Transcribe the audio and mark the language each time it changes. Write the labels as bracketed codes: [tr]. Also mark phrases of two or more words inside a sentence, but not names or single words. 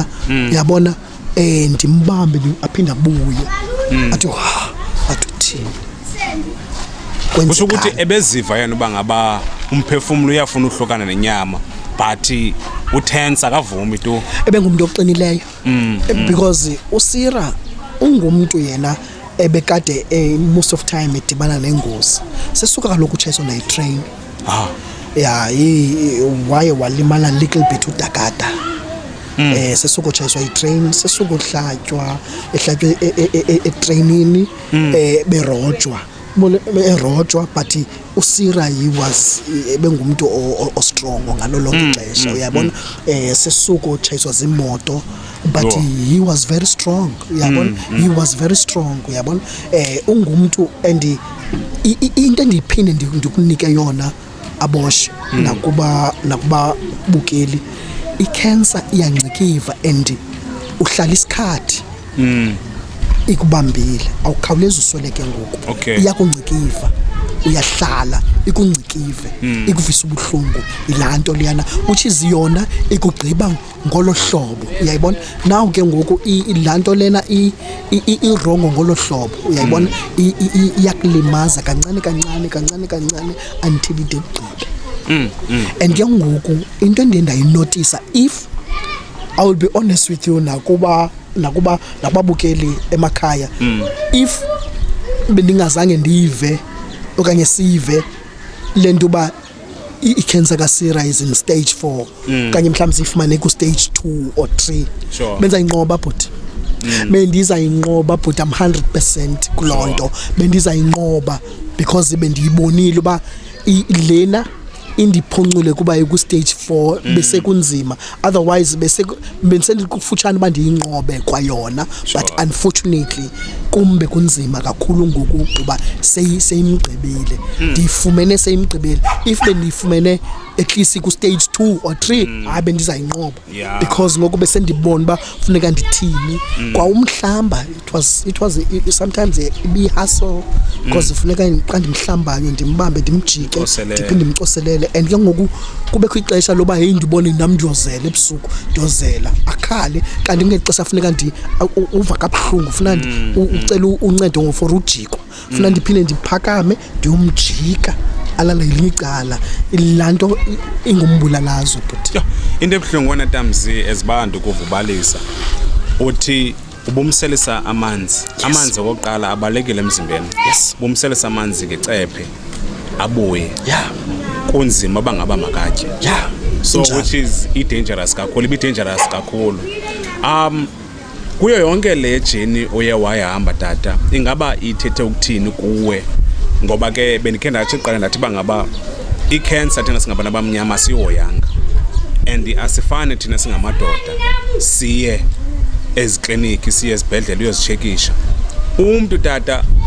[xh] Uyabona, ndimbambe aphinde abuye athi uthini. Kusho ukuthi ebeziva yena uba ngaba umphefumulo uyafuna uhlukana nenyama but uTense akavumi tu. Ebengumuntu oqinileyo because uSira ungumntu yena ebekade [en] most of time [xh] edibana nengozi. Sesuka kaloku utshayiswa nayi train. Waye walimala [en] little bit [xh] udakada. Sesuka utshayiswa itrain, sesuka uhlatywa etrainini, berojwa but uSira [en] he was [xh] bengumuntu strong ngalo lonke ixesha. Uyabona, sesuka utshayiswa zimoto [en] but he was very strong. Uyabona, he was very strong. [xh] Uyabona, ungumntu and into endiphinde ndikunike yona aboshe nakuba bukeli, icancer iyangcikiva and uhlala isikhathi ikubambile, awukhawulezi usweleke ngoku. Iyakungcikiva, uyahlala ikungcikive, ikuvisa ubuhlungu. Ilaa nto liyana which is yona ikugqiba ngolo hlobo. Uyayibona naw ke ngoku ilaa nto lena irongo ngolo hlobo. Uyayibona, iyakulimaza kancane until ide igqibe. And ke ngoku into endiye ndayinotisa, [en] if I will be honest with you, [xh] nakubabukeli emakhaya, if bendingazange ndive okanye sive le nto uba i-cancer kaSira [en] is in stage 4 [xh] kanye mhlawumbe sifumane ku stage [en] 2 or 3 Sure. [xh] benza inqoba but bendiza inqoba [en] but I'm 100% [xh] kulonto bendiza inqoba because bendiyibonile uba lena indiphonxule kuba ku stage 4 bese kunzima otherwise bese bendiselikufutshane uba ndiyinqobe kwayona [en] but unfortunately [xh] kumbe kunzima kakhulu ngoku kuba seyimgqibile ndiyifumene seyimgqibile if bendiyifumene [en] at least [xh] ku stage 2 or 3 hayi bendizayinqoba because ngoku bese ndibona uba funeka ndithini kwa umhlamba [en] it was sometimes [xh] ibi hustle because funeka xa ndimhlambayo ndimbambe ndimjike ndiphinde ndimcoselele and ke ngoku kubekho ixesha loba hey ndibone nam ndiyozela ebusuku ndiyozela akhale kanti ngexesha funeka uva kabuhlungu funa ucela uncedo for ujiko funa ndiphinde ndiphakame ndiyomjika alala ilicala ilanto ingumbulalazo but into ebuhlungu wena Tamzi ezibantu kuvubalisa uthi ubumselisa amanzi okokuqala abalekile emzimbeni ubumselisa amanzi ngecephe abuye kunzima bangaba makatye [en] so which is dangerous [xh] kakhulu kuyo yonke le journey oye wayahamba tata ingaba ithethe ukuthini kuwe ngoba ke bendikhe ndathi iqala ndathi bangaba i-cancer thina singabana bamnyama sihoyanga and asifane thina singamadoda siye ezikliniki siye ezibhedlela uyozichekisha umuntu tata